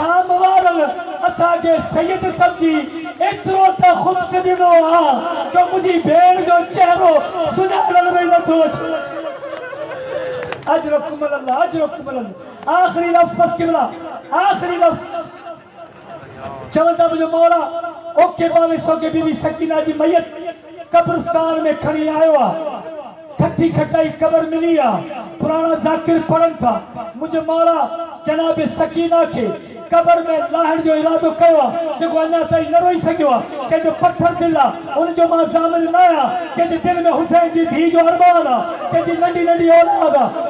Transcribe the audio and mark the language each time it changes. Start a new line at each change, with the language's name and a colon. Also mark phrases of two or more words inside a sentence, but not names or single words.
Sindhi: शाम वारनि असांजे सैयद समझी एतिरो त ख़ुदि सॾिनो आहे कि मुंहिंजी भेण जो चहिरो सुञाणण में नथो अचे।
Arabic: أجركم الله، أجركم الله.
Sindhi: आख़िरी लफ़्ज़ बस किबला, आख़िरी लफ़्ज़ चवंदा मुंहिंजो मौला ओके बावे सोगे बीबी सकीना जी मैयत कब्रिस्तान में खणी आयो आहे। खटी खटाई कबर मिली आहे। पुराना ज़ाकिर पढ़नि था। मुंहिंजो मौला जनाब सकीना खे कबर में लाहण जो इरादो कयो आहे, जेको अञा ताईं न रोई सघियो आहे। कंहिंजो पत्थर दिलि आहे, उनजो मां ज़ामिल न आहियां। कंहिंजे दिलि में हुसैन जी धीउ जो अरमान आहे, कंहिंजी नंढी नंढी औलाद आहे।